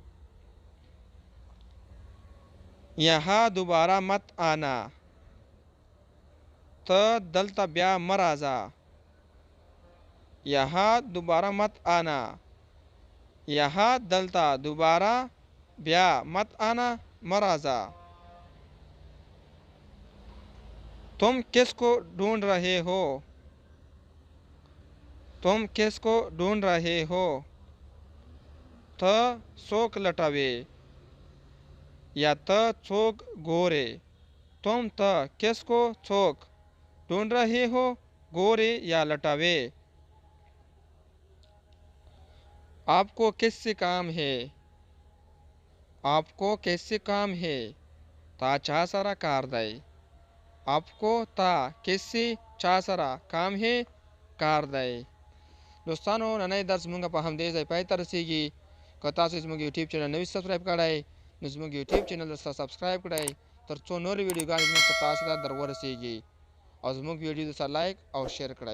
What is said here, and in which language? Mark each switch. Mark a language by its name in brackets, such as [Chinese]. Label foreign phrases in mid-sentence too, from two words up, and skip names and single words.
[Urdu] یہاں دوبارہ مت آنا. [Pashto] ته دلته بیا مه راځه. [Urdu] یہاں دوبارہ مت آنا. یہاں دلته دوبارہ بیا مت آنا [Pashto] مه راځه. [Urdu] تم کس کو ڈھونڈ رہے ہو؟ تم کس کو ڈھونڈ رہے ہو؟ [Pashto] ته څوک لټوې یا ته څوک ګورې. [Urdu] تم ته کس کو څوک ڈھونڈ رہے ہو [Pashto] ګورې یا لټوې. [Urdu] آپ کو کس سے کام ہے؟ آپ کو کس سے کام ہے؟ [Pashto] تا چا سره کار دی. [Urdu] آپ کو تا کس سے [Pashto] چا سره [Urdu] کام ہے [Pashto] کار دی. دوستانو نننی درس مونږ په همدې ځای پای ته رسیږي. که تاسو زموږ یوټیوب چینل نوی سبسکرایب کړئ نو زموږ یوټیوب چینل درته سبسکرایب کړئ تر څو نورې ویډیوګانې زموږ ته تاسو ته در ورسیږي او زموږ ویډیو سره لایک او شیر کړئ.